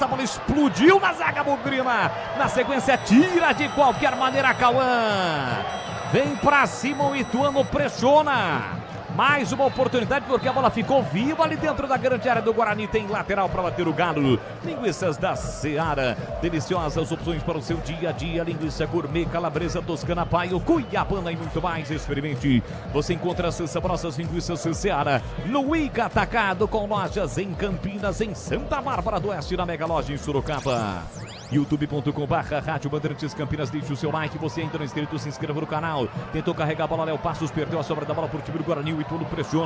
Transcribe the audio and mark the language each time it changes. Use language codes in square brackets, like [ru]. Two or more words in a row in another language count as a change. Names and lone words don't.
[pt] A bola explodiu na zaga bugrina. Na sequência, tira de qualquer maneira Cauã. Vem pra cima o Ituano, pressiona. Mais uma oportunidade porque a bola ficou viva ali dentro da grande área do Guarani. Tem lateral para bater o Galo. Linguiças da Seara. Deliciosas opções para o seu dia a dia. Linguiça gourmet, calabresa, toscana, paio, cuiabana e muito mais. Experimente. Você encontra essas saborosas linguiças Seara no Ica Atacado, com lojas em Campinas, em Santa Bárbara do Oeste, na Mega Loja em Sorocaba. youtube.com/Rádio Bandeirantes Campinas. Deixe o seu like, você ainda não é inscrito, se inscreva no canal. Tentou carregar a bola, Léo Passos, perdeu a sobra da bola por time do Guarani, o Ituano pressiona.